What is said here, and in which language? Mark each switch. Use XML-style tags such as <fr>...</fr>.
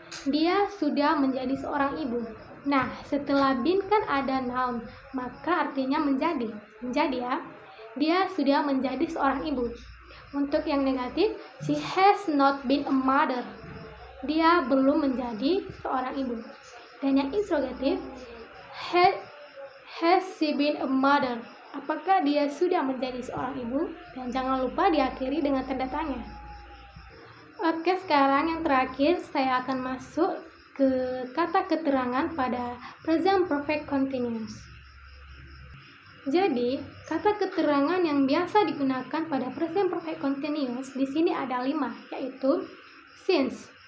<id>Dia sudah menjadi seorang ibu. Nah, setelah been kan ada noun, maka artinya menjadi. Menjadi ya. Dia sudah menjadi seorang ibu. Untuk yang negatif,</id> <en>she has not been a mother.</en> <id>Dia belum menjadi seorang ibu. Dan yang interrogatif,</id> <en>has she been a mother?</en> <id>Apakah dia sudah menjadi seorang ibu? Dan jangan lupa diakhiri dengan tanda tanya. Oke, sekarang yang terakhir saya akan masuk ke kata keterangan pada present perfect continuous. Jadi, kata keterangan yang biasa digunakan pada present perfect continuous di sini ada 5, yaitu since.</id>